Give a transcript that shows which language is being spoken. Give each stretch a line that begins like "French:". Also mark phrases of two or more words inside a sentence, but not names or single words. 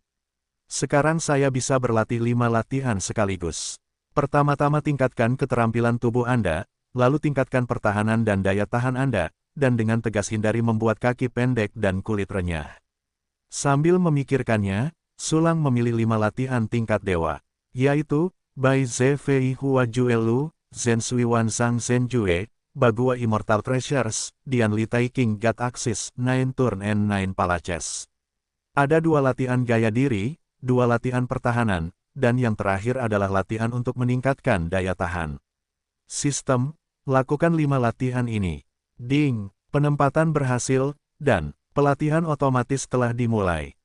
Indonesian: Sekarang saya bisa berlatih 5 latihan sekaligus. Pertama-tama tingkatkan keterampilan tubuh Anda, lalu tingkatkan pertahanan dan daya tahan Anda, dan dengan tegas hindari membuat kaki pendek dan kulit renyah. Sambil memikirkannya, Sulang memilih 5 latihan tingkat dewa, yaitu, Bai Ze Fei Hua Juelu, Zhen Sui Wan Zhang Zhen Jue, Bagua Immortal Treasures, Dian Li Tai King God Axis, 9 Turn and 9 Palaces. Ada 2 latihan gaya diri, 2 latihan pertahanan, dan yang terakhir adalah latihan untuk meningkatkan daya tahan. Sistem, lakukan 5 latihan ini. Ding, penempatan berhasil, dan pelatihan otomatis telah dimulai.